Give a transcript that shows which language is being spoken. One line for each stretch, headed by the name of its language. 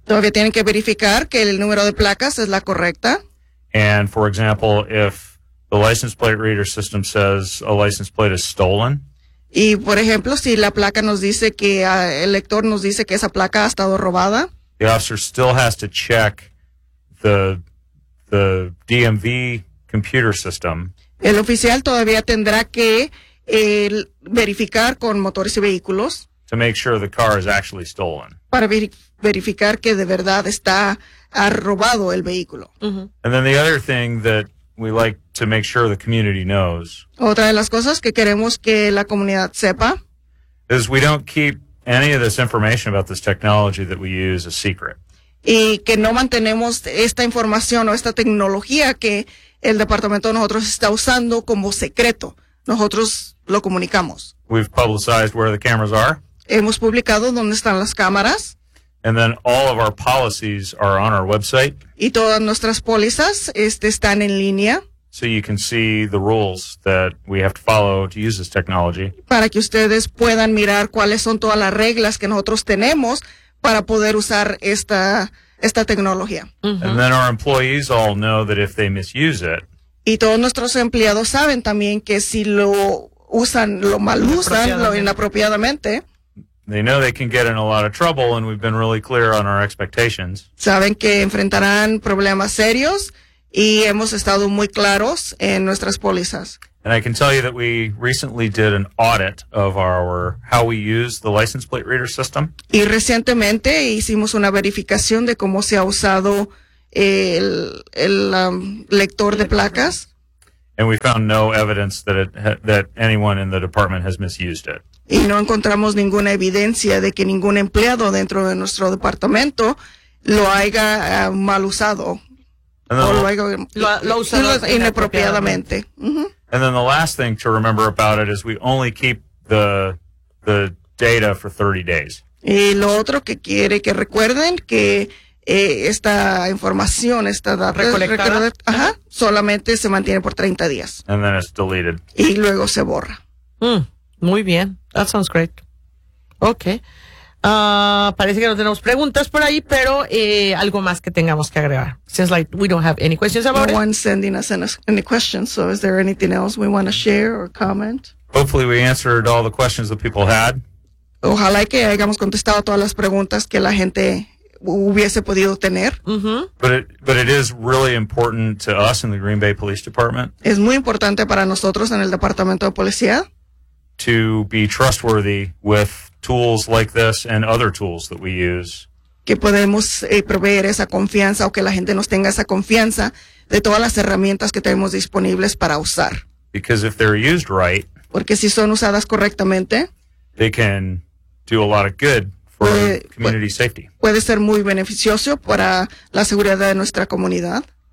Spanish: Todavía tienen que verificar que el número de placas es la correcta.
English: And for example, if the license plate reader system says a license plate is stolen.
Spanish: Y por ejemplo, si la placa nos dice que el lector nos dice que esa placa ha estado robada.
English: The officer still has to check the DMV computer system.
Spanish: El oficial todavía tendrá que verificar con motores y vehículos.
English: To make sure the car is actually stolen.
Spanish: Para verificar que de verdad está robado el vehículo. Mm-hmm.
English: And then the other thing that we like to make sure the community knows.
Spanish: Otra de las cosas que queremos que la comunidad sepa.
English: Is we don't keep any of this information about this technology that we use a secret.
Spanish: Y que no mantenemos esta información o esta tecnología que el departamento de nosotros está usando como secreto. Nosotros lo comunicamos.
English: We've publicized where the cameras are.
Spanish: Hemos publicado dónde están las cámaras.
English: And then all of our policies are on our website.
Spanish: Y todas nuestras pólizas están en línea.
English: So you can see the rules that we have to follow to use this technology.
Spanish: Para que ustedes puedan mirar cuáles son todas las reglas que nosotros tenemos para poder usar esta tecnología. Uh-huh.
English: And then our employees all know that if they misuse it.
Spanish: Y todos nuestros empleados saben también que si lo usan, lo mal usan, lo inapropiadamente.
English: They know they can get in a lot of trouble and we've been really clear on our expectations.
Spanish: Saben que enfrentarán problemas serios y hemos estado muy claros en nuestras pólizas.
English: And I can tell you that we recently did an audit of how we use the license plate reader system.
Spanish: Y recientemente hicimos una verificación de cómo se ha usado el lector de placas.
English: And we found no evidence that anyone in the department has misused it.
Spanish: Y no encontramos ninguna evidencia de que ningún empleado dentro de nuestro departamento lo haya mal usado.
English: And then
Spanish: lo usado inapropiadamente. Mm-hmm.
English: And then the last thing to remember about it is we only keep the data for 30 days.
Spanish: Y lo otro que quiere que recuerden que esta información, esta data recolectada, solamente se mantiene por 30 días.
English: And then it's deleted.
Spanish: Y luego se borra. Muy bien.
English: That sounds great. Okay.
Spanish: Parece que no tenemos preguntas por ahí, pero algo más que tengamos que agregar.
English: Seems like we don't have any questions about it. No one's sending us any questions, so is there anything else we want to share or comment? Hopefully we answered all the questions that people had.
Spanish: Ojalá que hayamos contestado todas las preguntas que la gente hubiese podido tener. Mm-hmm.
English: But it is really important to us in the Green Bay Police Department.
Spanish: Es muy importante para nosotros en el departamento de policía.
English: To be trustworthy with tools like this and other tools that we use.
Spanish: Que podemos proveer esa confianza o que la gente nos tenga esa confianza de todas las herramientas que tenemos disponibles para usar.
English: Because if they're used right,
Spanish: porque si son usadas correctamente,
English: they can do a lot of good for community safety.
Spanish: Puede ser muy beneficioso para la seguridad de nuestra comunidad.